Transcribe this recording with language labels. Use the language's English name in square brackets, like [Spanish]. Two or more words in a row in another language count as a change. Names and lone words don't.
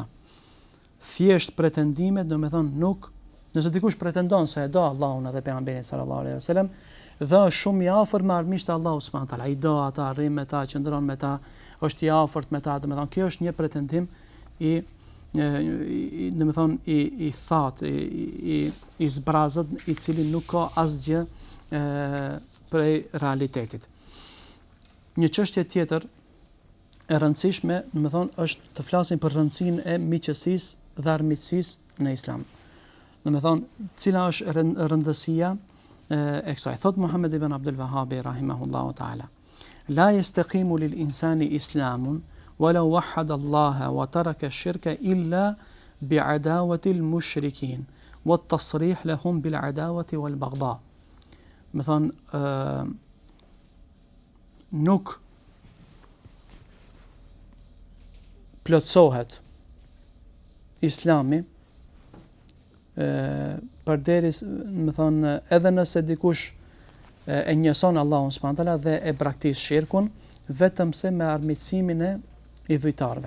[Albanian] Thjesht pretendimet, do të thonë, nuk, nëse dikush pretendon se e do Allahun edhe pejgamberin [Arabic] صلى الله عليه وسلم, [Albanian] dhe është shumë i afërt me armiqtë e Allahut [Arabic] سبحانه وتعالى, [Albanian] i do ata, arrin me ta, qëndron me ta, është i afërt me ta, do të thonë, kjo është një pretendim do të thonë i thatë, i zbrazët, i cili nuk ka asgjë prej realitetit. Një çështje tjetër e rëndësishme, do të thonë, është të flasim për rëndësinë e miqësisë dhe armiqësisë në Islam. Do të thonë, cila është rëndësia e kësaj? [Arabic] Thot Muhammed ibn Abdul Wahhabi رحمه الله تعالى لا يستقيم للإنسان إسلام ولو وحد الله وترك الشرك إلا بعداوة المشركين والتصريح لهم بالعداوة والبغضاء. [Albanian] مثلا nuk plotësohet Islami përderis, më thonë, edhe nëse dikush e njëson Allahun [Arabic] سبحانه وتعالى [Albanian] dhe e praktikon shirkun, vetëm se me armiqësimin e i dhujtarëve.